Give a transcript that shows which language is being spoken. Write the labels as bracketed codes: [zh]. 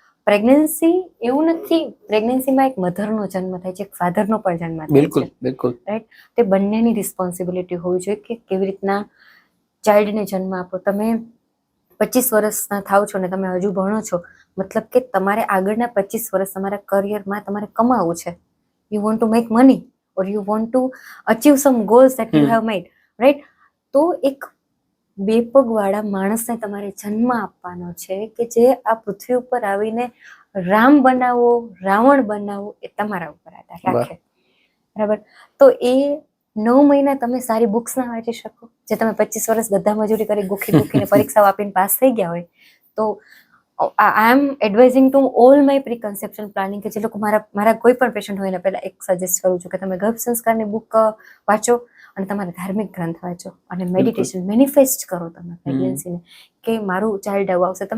[gu] Pregnancy એવું નથી, પ્રેગ્નન્સીમાં એક મધરનો જન્મ થાય છે, એક ફાધરનો પણ જન્મ થાય છે. બિલકુલ, [en] Right. [gu] તે બંનેની રિસ્પોન્સિબિલિટી હોવી જોઈએ કે કેવી રીતના ચાઇલ્ડને જન્મ આપો. તમે 25 વર્ષના થાવ છો ને તમે હજુ ભણો છો, મતલબ કે તમારે આગળના 25 વર્ષ તમારા કરિયરમાં તમારે કમાવું છે. [en] You want to make money or you want to achieve some goals that you have made, right? [gu] તો એક બે પગવાળા માણસને તમારે જન્મ આપવાનો છે કે જે આ પૃથ્વી ઉપર આવીને રામ બનાવો, રાવણ બનાવો એ તમારા ઉપર આધાર રાખે. બરાબર. તો એ 9 મહિના તમે સારી બુક્સ ના વાંચી શકો, જે તમે 25 વર્ષ ગધા મજૂરી કરી ગોખીને પરીક્ષાઓ આપીને પાસ થઈ ગયા હોય, તો [en] I am advising to all my preconception planning [gu] કે જે લોકો મારા કોઈ પણ પેશન્ટ હોય ને પહેલા એક સજેસ્ટ કરું છું કે તમે ગર્ભ સંસ્કારની બુક વાંચો અને તમારા ધાર્મિક ગ્રંથ વાંચો અને મેડિટેશન મેનિફેસ્ટ કરો તમે પ્રેગ્નન્સીને કે મારું ચાઇલ્ડ આવું આવશે.